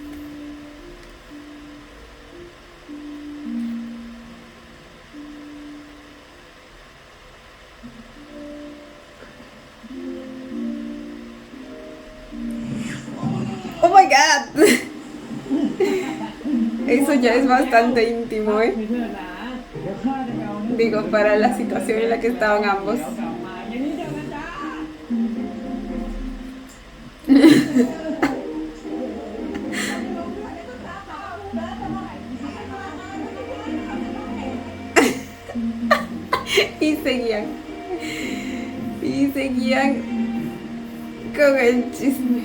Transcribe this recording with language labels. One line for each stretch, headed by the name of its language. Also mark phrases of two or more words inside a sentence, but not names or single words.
English: Oh my god.
Spanish: Eso ya es bastante íntimo, ¿eh?
Thai: มีเพื่อนนะเดี๋ยวข้าจะไปเอาเนื้อ
Spanish: Digo, para la situación en la que estaban ambos.
Thai: เดี๋ยวกลับมาอย่างนี้เดี๋ยวนะจ๊ะ
Spanish: Y seguían. Y seguían con el chisme.